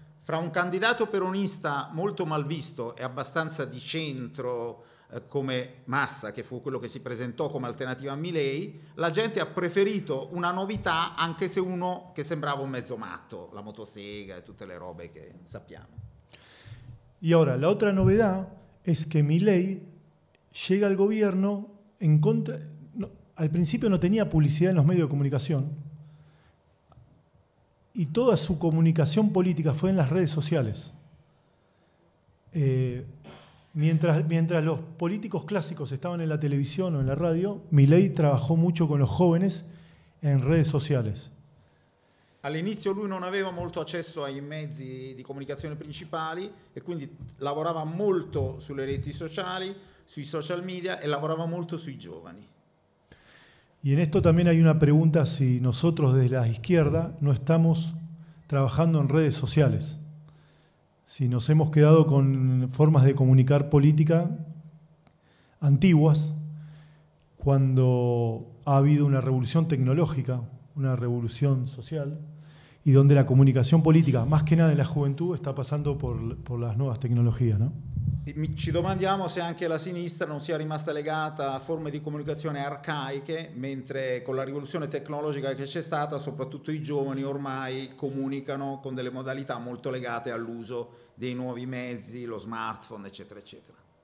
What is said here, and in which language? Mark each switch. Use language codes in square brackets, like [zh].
[it] Fra un candidato peronista molto mal visto e abbastanza di centro come Massa, che fu quello che si presentò come alternativa a Milei, la gente ha preferito una novità, anche se uno che sembrava un mezzo matto, la motosega e tutte le robe che sappiamo. E ora l'altra novità è che Milei [es] llega [it] al governo [es] in contra, no, al principio [it] non [es] tenía [it] pubblicità nei media di comunicazione. [es] Y toda su comunicación política fue en las redes sociales. Mientras los políticos clásicos estaban en la televisión o en la radio, Milei trabajó mucho con los jóvenes en redes sociales. [it] All'inizio lui non aveva molto accesso ai mezzi di comunicazione principali e quindi lavorava molto sulle reti sociali, sui social media e lavorava molto sui giovani. [es] Y en esto también hay una pregunta si nosotros desde la izquierda no estamos trabajando en redes sociales. Si nos hemos quedado con formas de comunicar política antiguas cuando ha habido una revolución tecnológica, una revolución social, y donde la comunicación política, más que nada en la juventud, está pasando por las nuevas tecnologías, ¿no? [it] Ci domandiamo se anche la sinistra non sia rimasta legata a forme di comunicazione arcaiche, mentre con la rivoluzione tecnologica che c'è stata, soprattutto i giovani ormai comunicano con delle modalità molto legate all'uso dei nuovi mezzi, lo smartphone, eccetera, eccetera.